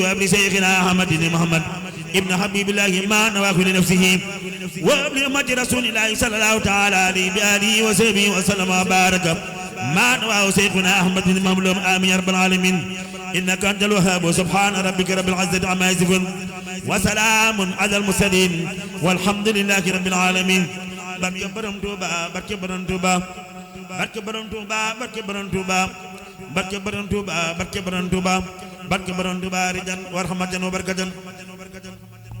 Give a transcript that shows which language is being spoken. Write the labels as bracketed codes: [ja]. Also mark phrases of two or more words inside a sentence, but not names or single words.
[ar] وابن شيخنا أحمد بن محمد ابن حبيب الله ما نواه لنفسه وابن أمة رسول الله صلى الله تعالى عليه بآله وصحبه وسلم وبارك ما نواه شيخنا أحمد بن مملوم آمين يا رب العالمين إنك أنت الوهاب سبحان ربك رب العزة عما يصفون وسلام على المرسلين والحمد لله رب العالمين [wo] barke borom Touba barke borom Touba barke borom Touba barke borom Touba barke borom Touba barke borom Touba barke borom Touba [ar] رضا ورحمة وبركة